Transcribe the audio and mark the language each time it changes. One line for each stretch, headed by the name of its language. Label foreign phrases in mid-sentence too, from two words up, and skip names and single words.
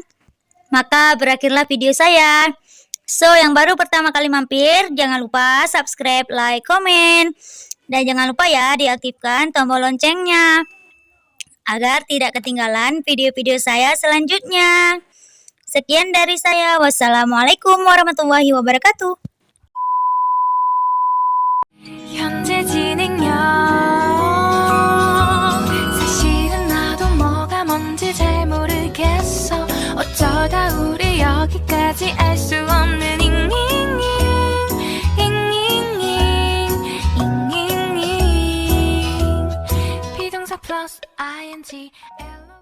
Indonesian: Maka berakhirlah video saya. So, yang baru pertama kali mampir, jangan lupa subscribe, like, komen. Dan jangan lupa ya diaktifkan tombol loncengnya agar tidak ketinggalan video-video saya selanjutnya. Sekian dari saya.
Arabic: والسلام عليكم ورحمة الله وبركاته.
Korean: 현재 진행형 사실은 나도 뭐가 뭔지 잘 모르겠어 어쩌다 우리 여기까지 알 수 없는 잉잉잉 잉잉잉 비동사 플러스 ing